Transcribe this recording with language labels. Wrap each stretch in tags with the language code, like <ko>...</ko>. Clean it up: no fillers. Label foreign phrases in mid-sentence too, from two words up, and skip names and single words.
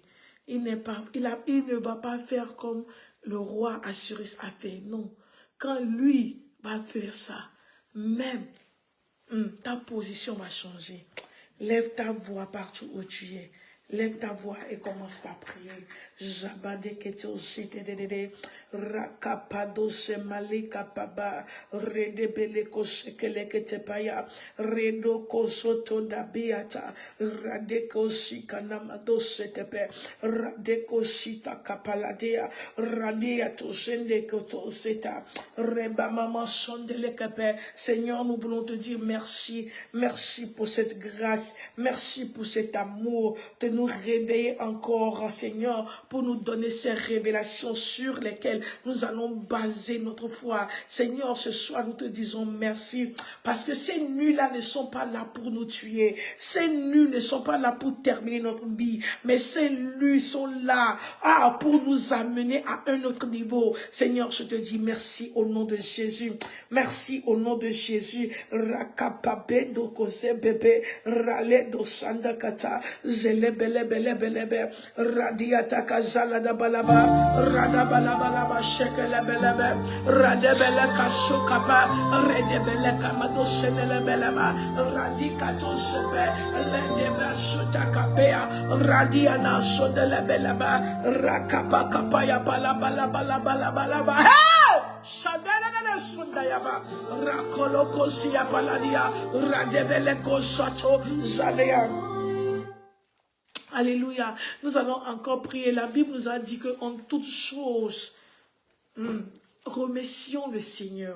<fr>Il ne va pas faire comme le roi Assyrus a fait. Non. Quand lui va faire ça, même ta position va changer. Lève ta voix partout où tu es. Lève ta voix et commence par prier. Jabade keto sitedede rakapado semali kapaba redebele kosekele ketepaya redo kosoto dabiata radeko sikanamado setepe radeko sita kapaladea radia to sende koto seta reba mama sondele kepe. Seigneur, nous voulons te dire merci. Merci pour cette grâce. Merci pour cet amour de nous réveiller encore, Seigneur, pour nous donner ces révélations sur lesquelles nous allons baser notre foi. Seigneur, ce soir, nous te disons merci, parce que ces nuits-là ne sont pas là pour nous tuer. Ces nuits ne sont pas là pour terminer notre vie, mais ces nuits sont là pour nous amener à un autre niveau. Seigneur, je te dis merci au nom de Jésus. Merci au nom de Jésus. Rakapabe do kose bebe, rale do sanda kata, zele bele bele bele be, radiata kazala da balaba, rada balaba shekele bele be, rade bele kaso kapa, rede bele kamado senele bele ba, radikato sebe, lede be suta kapea, radiana sodele bele ba, rakapa kapaya balaba balaba balaba. Hey! Shadana sundayaba, rakoloko siya paladia, radebeleko sato zadea. Alléluia. Nous allons encore prier. La Bible nous a dit qu'en toutes choses, remercions le Seigneur.</fr>